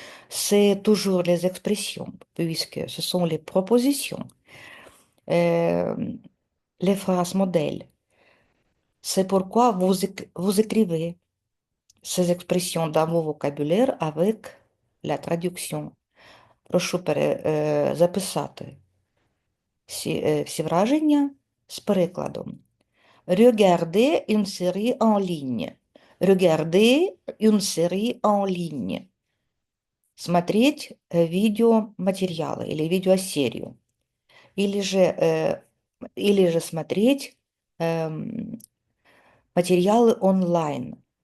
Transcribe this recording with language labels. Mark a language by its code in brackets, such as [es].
[fr] C'est toujours les expressions, puisque ce sont les propositions, euh, les phrases modèles. C'est pourquoi vous écrivez ces expressions dans vos vocabulaire avec la traduction. [uk] Прошу записати всі враження з перекладом. [fr] Regardez une série en ligne. Regardez une série en ligne. [ru] Смотреть видеоматериалы или видеосерию. Или же смотреть материалы онлайн.